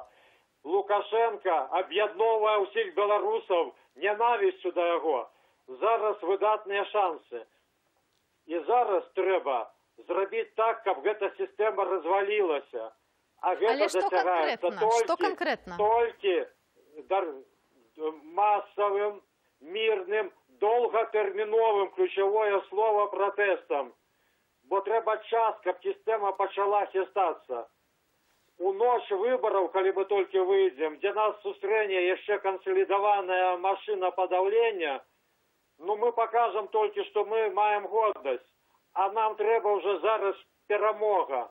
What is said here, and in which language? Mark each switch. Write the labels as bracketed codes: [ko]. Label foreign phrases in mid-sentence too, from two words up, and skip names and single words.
[be] Лукашенко аб'ядноўвае ўсіх беларусаў ненавісцю да яго. Зараз выдатныя шансы. І зараз трэба зрабіць так, каб гэта сістэма развалілася. А гэта дасягаецца толькі массовым, мирным, долготэрміновым, [ru] ключевое слово, [be] протестам. Бо трэба час, каб сістэма пачала хістацца. У ноч выбораў, калі мы толькі выйдзем, дзе нас сустрэне яшчэ кансалідаваная машина подавлення, ну мы покажем толькі, што мы маем годнасць, а нам трэба ўжо зараз перамога.